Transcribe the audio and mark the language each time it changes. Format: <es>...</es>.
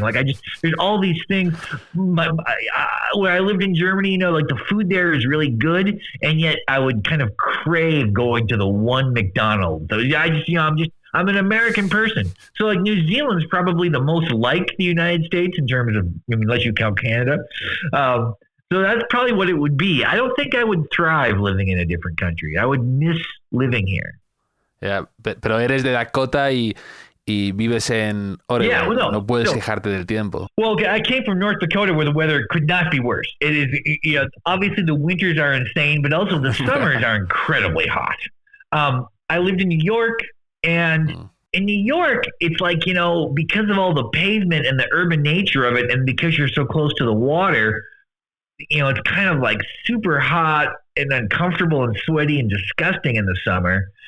<en>Like there's all these things. Where I lived in Germany, like the food there is really good, and yet I would kind of crave going to the one McDonald's. So I'm an American person. So like New Zealand's probably the most like the United States in terms of, unless you count Canada. So that's probably what it would be. I don't think I would thrive living in a different country. I would miss living here.</en> <es>Yeah, pero eres de Dakota y vives en Oregon.</es> <en>Yeah, well,</en> <es>no puedes quejarte del tiempo.</es> <en>Well, I came from North Dakota where the weather could not be worse. It is, obviously the winters are insane, but also the summers are incredibly hot. I lived in New York, and in New York, it's like, because of all the pavement and the urban nature of it, and because you're so close to the water, it's kind of like super hot and uncomfortable and sweaty and disgusting in the summer.</en>